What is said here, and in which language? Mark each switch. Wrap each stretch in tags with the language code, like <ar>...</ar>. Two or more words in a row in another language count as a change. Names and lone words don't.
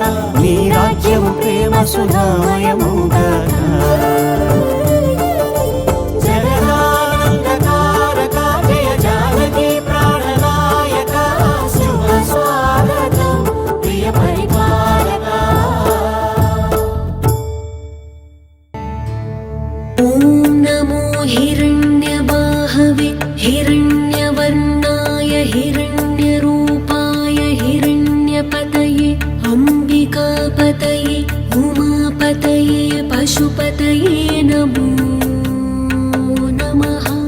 <te>నీ రాజ్యము ప్రేమ సుధామయముగాక జగదానందకారక జయ జానకి ప్రాణనాయక శుభ స్వాగతం ప్రియ పరిపాలక</te> <sa>ॐ नमो हिरण्यबाहवे हिरण्यवर्णाय हिरण्यरूपाय हिरण्यपतये अम्बिकापतये उमापतये पशुपतये नमो नमः</sa>